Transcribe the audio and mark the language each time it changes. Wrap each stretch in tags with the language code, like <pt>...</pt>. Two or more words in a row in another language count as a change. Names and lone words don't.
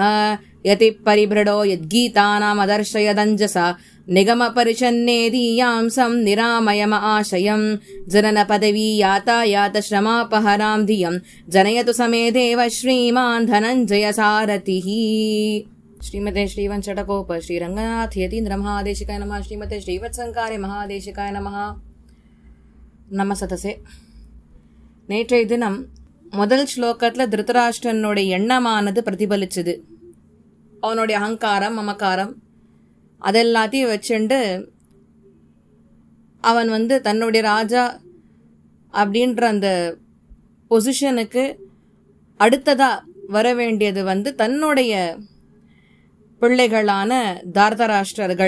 <sa>यति परिभृडो यद्गीतानामदर्शयदञ्जसा निगमपरिषन्नेदीयांसं निरामयम आशयं जननपदवी यातायातश्रमापहरां धियं जनयतु समेदेव श्रीमान् धनञ्जयसारथिः। श्रीमते श्रीवंशटकोप श्रीरङ्गनाथ यतीन्द्र महादेशिकाय नमः। श्रीमते श्रीवत्संकारे महादेशिकाय नमः.</sa> <ta>நமசதசே. நேற்றைய தினம் முதல் ஸ்லோகத்தில் திருதராஷ்டிரனுடைய எண்ணமானது பிரதிபலிச்சுது. அவனுடைய அகங்காரம் மமக்காரம் அதெல்லாத்தையும் வச்சுண்டு அவன் தன்னுடைய ராஜா அப்படின்ற அந்த பொசிஷனுக்கு அடுத்ததா வர வேண்டியது தன்னுடைய பிள்ளைகளான தார்த்தராஷ்டிரர்கள்.</ta>